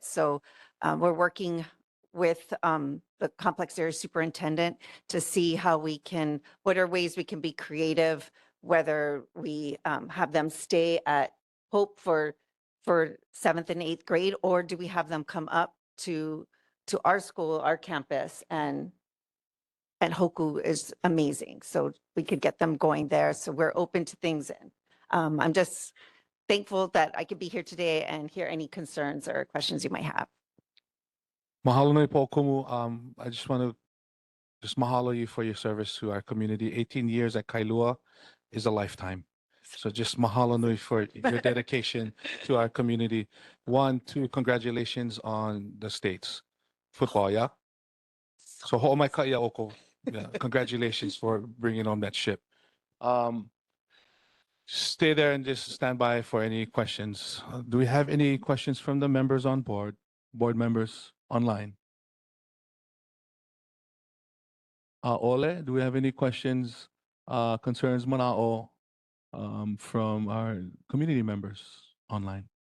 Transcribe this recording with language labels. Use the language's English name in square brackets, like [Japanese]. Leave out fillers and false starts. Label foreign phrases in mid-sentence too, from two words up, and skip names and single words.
[English] So we're working with the complex area superintendent to see how we can, what are ways we can be creative, whether we have them stay at Hope for 7th and 8th grade, or do we have them come up to our school, our campus, and Hoku is amazing. So we could get them going there. So we're open to things. And I'm just thankful that I could be here today and hear any concerns or questions you might have. [Hawaiian] Mahalo nui po'okumu. [English] I just want to just mahalo you for your service to our community. 18 years at Kailua is a lifetime. So just [Hawaiian] mahalo nui [English] for your dedication to our community. 1, 2, congratulations on the states football, yeah? [Hawaiian] So ho'omai ka ia oko. [English] Yeah, congratulations for bringing on that ship. Stay there and just stand by for any questions. Do we have any questions from the members on board members online? Ole, do we have any questions, concerns, mana'o, from our community members online?